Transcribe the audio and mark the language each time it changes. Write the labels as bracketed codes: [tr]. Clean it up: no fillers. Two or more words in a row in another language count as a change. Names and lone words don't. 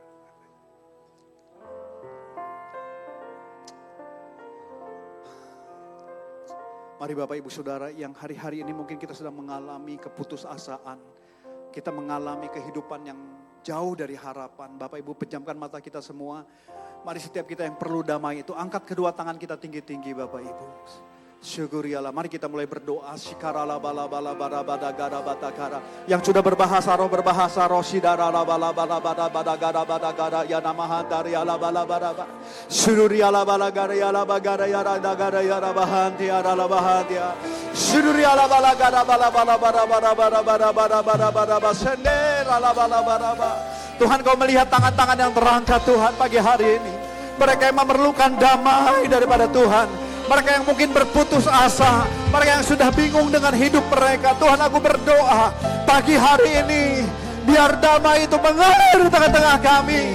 [id] Mari Bapak Ibu Saudara yang hari-hari ini mungkin kita sedang mengalami keputusasaan. Kita mengalami kehidupan yang jauh dari harapan. Bapak Ibu pejamkan mata kita semua. Mari setiap kita yang perlu damai itu angkat kedua tangan kita tinggi-tinggi Bapak Ibu. Syukuri Allah. Mari kita mulai berdoa. Shikarala bala bala bara bada gara bata gara. Yang sudah berbahasa roh sidara la bala bala bada bada gara ya namahan dari ala bala bada. Syukuri ala bala gara ya la bagara ya rada gara ya rabahanti ara la bahantia. Syukuri ala bala gara bala bala bara bara bara bara bara bara bara basender ala bala bara. Tuhan, Kau melihat tangan-tangan yang terangkat Tuhan pagi hari ini. Mereka yang memerlukan damai daripada Tuhan. Mereka yang mungkin berputus asa, mereka yang sudah bingung dengan hidup mereka. Tuhan, aku berdoa pagi hari ini, biar damai itu mengalir di tengah-tengah kami.